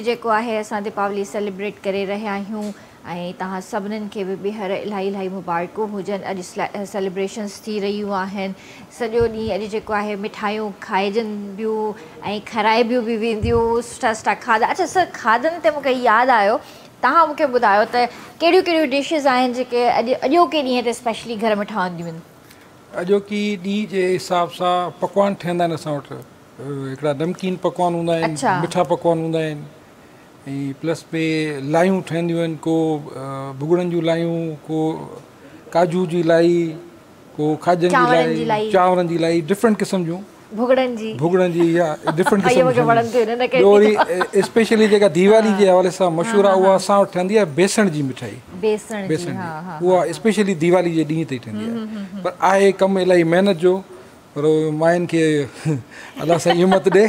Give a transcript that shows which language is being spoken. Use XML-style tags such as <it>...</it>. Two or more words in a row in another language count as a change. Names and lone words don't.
<sd>जेको आहे असां दीपावली सेलिब्रेट करे रहिया आहियूं ऐं तव्हां सभिनीनि खे बि ॿीहर इलाही मुबारकूं हुजनि अॼु सेलिब्रेशन्स थी रहियूं आहिनि सॼो ॾींहुं अॼु जेको आहे मिठाइयूं खाइजनि ॿियूं ऐं खाराइबियूं बि वेंदियूं सुठा सुठा खाधा अच्छा सर खाधनि ते मूंखे यादि आयो तव्हां मूंखे ॿुधायो त कहिड़ियूं कहिड़ियूं डिशिस आहिनि जेके अॼोके ॾींहं ते स्पेशली घर में ठहंदियूं आहिनि अॼोकी ॾींहं जे हिसाब सां पकवान ठहंदा आहिनि असां वटि हिकिड़ा नमकीन पकवान हूंदा आहिनि अच्छा। मिठा पकवान हूंदा आहिनि ऐं प्लस में लायूं ठहंदियूं आहिनि को भुॻड़नि जूं लायूं को काजू जी लाई को खाजनि चांवरनि जी जी लाई। लाई चांवरनि जी लाई डिफरेंट क़िस्म जूं भुगड़नि जी या डिफरेंट इहे मूंखे वणनि थियूं हिन खे। ॿियो वरी स्पेशली जेका दीवाली जे हवाले सां मशहूरु आहे उहा असां वटि ठहंदी आहे बेसण जी मिठाई। बेसण जी, हा, उहा स्पेशली दीवाली जे ॾींहं ते ठहंदी आहे, पर आहे कमु इलाही महिनत जो, पर मायुनि खे अलाह सां हिमत ॾे।</sd>